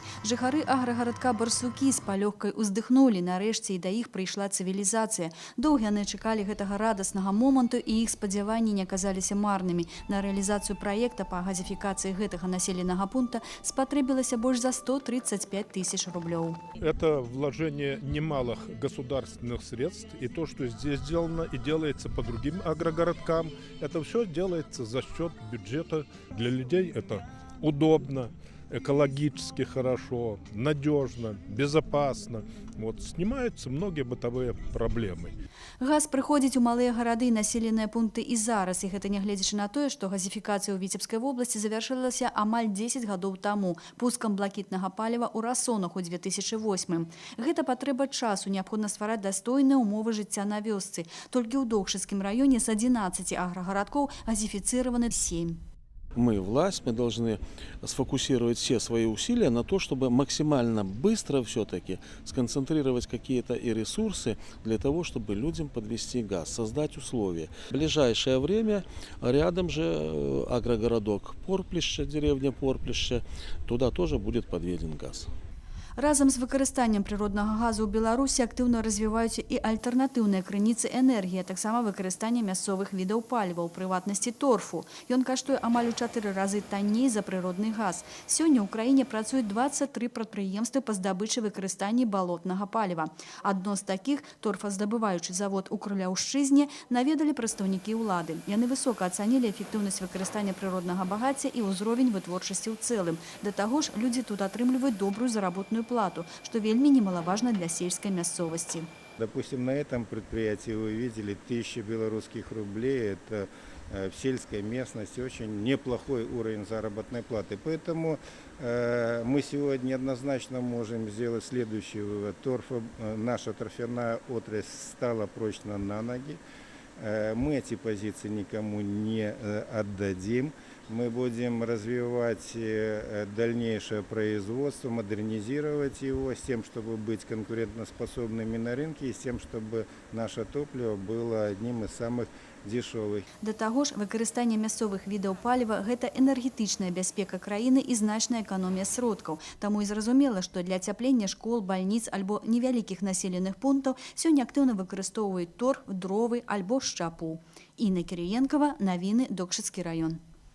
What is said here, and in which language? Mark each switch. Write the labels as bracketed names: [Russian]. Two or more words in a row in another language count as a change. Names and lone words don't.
[Belarusian] Жыхары аграгарадка Барсукі з палёгкай уздыхнулі, нарэшце і да іх прыйшла цывілізацыя. Доўга яны чакалі гэтага радаснага моманту, і іх спадзяванні не аказаліся марнымі. На рэалізацыю праекта па газифікацыі гэтага населенага пункта спатрэбілася больш за 135 тысяч рублёў. [Russian] Это вложение немалых государственных средств, и то, что здесь сделано и делается по другим агрогородкам, это все делается за счет бюджета. Для людей это удобно, экологически хорошо, надежно, безопасно. Вот, снимаются многие бытовые проблемы. [Belarusian] Газ прыходзіць у малыя гарады і населеныя пункты і зараз. І гэта нягледзячы на тое, што газифікацыя ў Віцебскай вобласці завяршылася амаль 10 гадоў таму пускам блакітнага паліва ў Расонах у 2008. Гэта патрэба часу, неабходна ствараць дастойныя умовы жыцця на вёсцы. Толькі ў Докшыцкім раёне з 11 аграгарадкоў газифицированы 7. [Russian] Мы, власть, мы должны сфокусировать все свои усилия на то, чтобы максимально быстро все-таки сконцентрировать какие-то и ресурсы для того, чтобы людям подвести газ, создать условия. В ближайшее время рядом же агрогородок Порплище, деревня Порплище, туда тоже будет подведен газ. [Belarusian] Разам з выкарыстаннем прыроднага газу ў Беларусі актыўна развіваюцца і альтэрнатыўныя крыніцы энергіі, а таксама выкарыстанне мясцовых відаў паліва, у прыватнасці торфу. Ён каштуе амаль у 4 разы танней за прыродны газ. Сёння ў краіне працуюць 23 прадпрыемствы па здабычы выкарыстанні балотнага паліва. Адно з такіх, торфаздабываючы завод у Крыляўшчызне, наведалі прадстаўнікі ўлады. Яны высока ацанілі эфектыўнасць выкарыстання прыроднага багацця і ўзровень вытворчасці ў цэлым. Да таго ж, людзі тут атрымліваюць добрую заработную плату, [Russian] что вельми немаловажно для сельской [Belarusian] мясцовости. [Russian] Допустим, на этом предприятии вы видели 1000 белорусских рублей. Это в сельской местности очень неплохой уровень заработной платы. Поэтому мы сегодня однозначно можем сделать следующий вывод. Наша торфяная отрасль стала прочно на ноги. Мы эти позиции никому не отдадим. Мы будем развивать дальнейшее производство, модернизировать его с тем, чтобы быть конкурентоспособными на рынке и с тем, чтобы наше топливо было одним из самых дешевых. [Belarusian] Да таго ж, выкарыстанне мясцовых відаў паліва – гэта энергетычная бяспека краіны і значная эканомія сродкаў. Таму і зразумела, што для ацяплення школ, бальніц альбо невялікіх населеных пунктаў сёння актыўна выкарыстоўваюць торф, дровы альбо шчапу. Інна Кірыенкава, навіны, Докшыцкі раён.